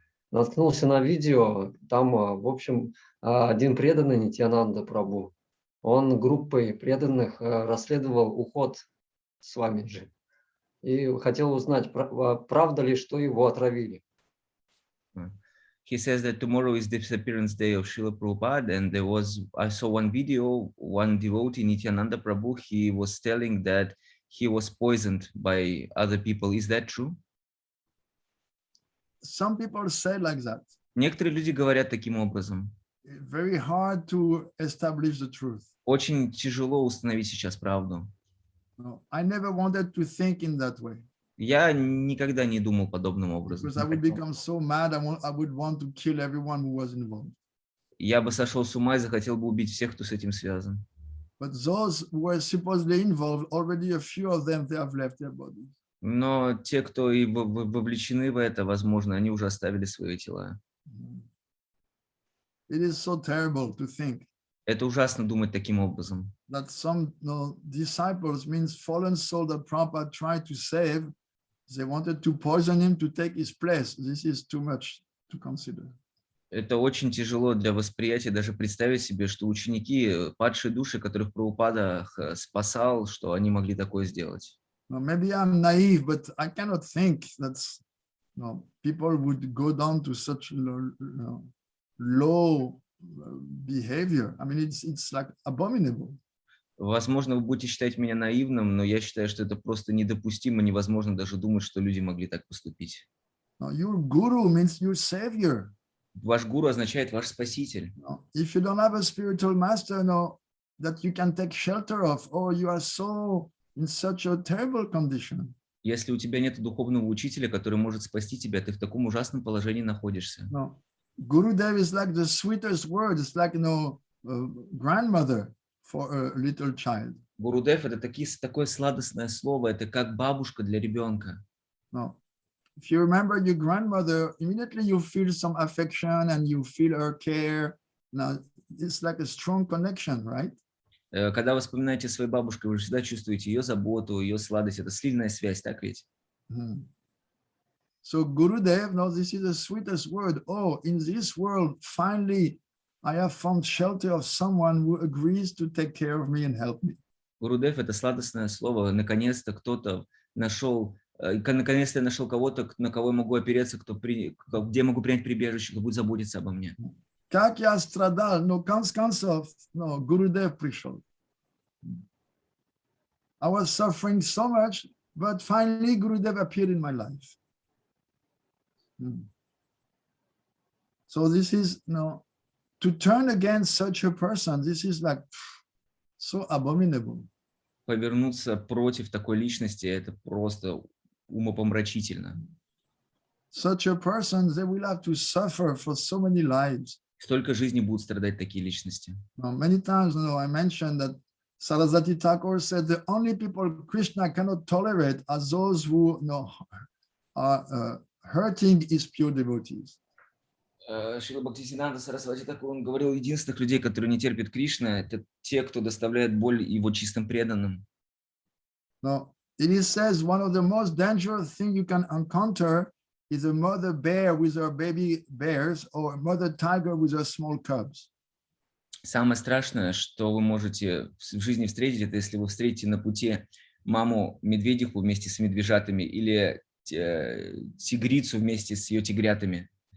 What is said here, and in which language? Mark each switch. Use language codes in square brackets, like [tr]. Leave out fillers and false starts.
[ru] Наткнулся на видео, там, в общем, один преданный Нитьянанда Прабху, он группой преданных расследовал уход с вами же. И хотел узнать, правда ли, что его отравили. [en] He says that tomorrow is disappearance day of Srila Prabhupada, and I saw one video, one devotee, Nityananda Prabhu, he was telling that he was poisoned by other people. Is that true? Some people say like that. [ru] Некоторые люди говорят таким образом. [en] Very hard to establish the truth. [ru] Очень тяжело установить сейчас правду. [en] No, I never wanted to think in that way. [ru] Я никогда не думал подобным образом. [en] Because I would become so mad, I would want to kill everyone who was involved. [ru] Я бы сошел с ума и захотел бы убить всех, кто с этим связан. [en] But those who were supposedly involved, already a few of them, they have left their bodies. [ru] Но те, кто и вовлечены в это, возможно, они уже оставили свои тела. [en] It is so terrible to think [ru] Это ужасно думать таким образом. [en] that some disciples, means fallen soul that Prabhupada tried to save, they wanted to poison him to take his place. This is too much to consider. [ru] Это очень тяжело для восприятия, даже представить себе, что ученики, падшие души, которых Прабхупада спасал, что они могли такое сделать. [en] Now, maybe I'm naive, but I cannot think that people would go down to such low behavior. I mean, it's like abominable. [ru] Возможно, вы будете считать меня наивным, но я считаю, что это просто недопустимо, невозможно даже думать, что люди могли так поступить. [en] Now, your guru means your savior. [ru] Ваш гуру означает ваш спаситель. [en] If you don't have a spiritual master, that you can take shelter of, or you are so in such a terrible condition. [ru] Если у тебя нет духовного учителя, который может спасти тебя, ты в таком ужасном положении находишься. [en] No, Gurudev is like the sweetest word. It's like grandmother for a little child. [ru] Гурудев — это такое сладостное слово, это как бабушка для ребенка. [en] No, if you remember your grandmother, immediately you feel some affection and you feel her care. Now, it's like a strong connection, right? [ru] Когда вы вспоминаете свою бабушку, вы всегда чувствуете ее заботу, ее сладость. Это сильная связь, так ведь? [en] So Gurudev, this is the sweetest word. Oh, in this world, finally, I have found shelter of someone who agrees to take care of me and help me. [ru] Гурудев — это сладостное слово. Наконец-то кто-то нашел, наконец-то я нашел кого-то, на кого я могу опереться, где могу принять прибежище, кто будет заботиться обо мне. Как я страдал, но конце Gurudev пришел. [en] I was suffering so much, but finally Gurudev appeared in my life. So this is, to turn against such a person, this is like so abominable. [ru] Повернуться против такой личности — это просто умопомрачительно. [en] Such a person, they will have to suffer for so many lives. [ru] Столько жизней будут страдать такие личности. [en] Many times, I mentioned that Saraswati Thakur said the only people Krishna cannot tolerate are those who are hurting his pure devotees. [ru] Шрила Бхактиведанта Сарасвати Тхакур, он говорил, единственных людей, которые не терпят Кришна, это те, кто доставляет боль его чистым преданным. [en] Now, it says one of the most dangerous things you can encounter is a mother bear with her baby bears or a mother tiger with her small cubs. [ru] Самое страшное, что вы можете в жизни встретить, это если вы встретите на пути маму-медведиху вместе с медвежатами или тигрицу вместе с ее тигрятами.